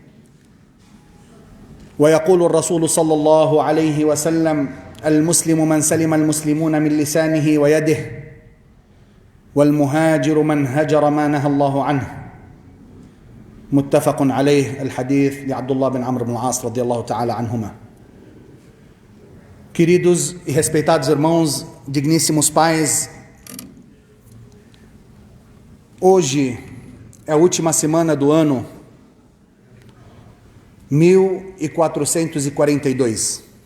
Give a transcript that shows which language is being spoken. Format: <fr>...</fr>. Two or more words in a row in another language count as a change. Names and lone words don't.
<ar>ويقول الرسول صلى الله عليه وسلم: المسلم من سلم المسلمون من لسانه ويده، والمهاجر من هجر ما نهى الله عنه. متفق عليه. الحديث لعبد الله بن Amr ibn al-As رضي الله تعالى عنهما.</ar> <pt>Queridos e respeitados irmãos, digníssimos pais, hoje é a última semana do ano 1442.</pt>